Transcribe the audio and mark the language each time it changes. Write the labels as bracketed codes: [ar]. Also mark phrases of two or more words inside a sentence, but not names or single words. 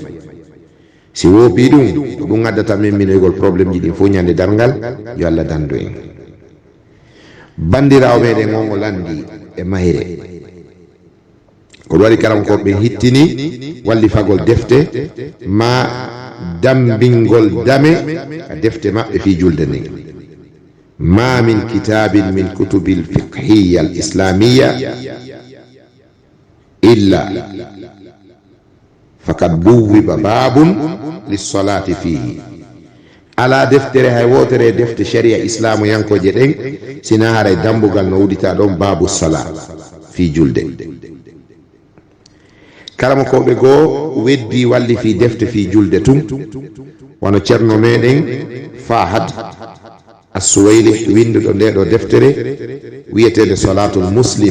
[ff] si woopi ɗum ko ɗum addata min minoygol probléme ji ɗin fof ñande dargal yo Allah dandu en. bandirawo meɗen on o landi e mayre, ko ɗum waɗi karankoɓe hittini wallifagol defte ma dambingol dame a defte maɓɓe fi julde nden. [ar] ما من كتاب من كتب الفقهية الإسلامية إلا فقد بوب باب للصلاة فيه. [ff] ala deftere hay wotere defte sharia islamu yankoje ɗen sina haray dambugal no wudita ɗon [ar] باب صلاة [ff] fi julde. karama koɓe goo weddi walli fi defte fi julde tun wono ceerno meɗen Fahad as-Suwaylih winduɗo ndeɗo deftere wiyetede salatul muslim.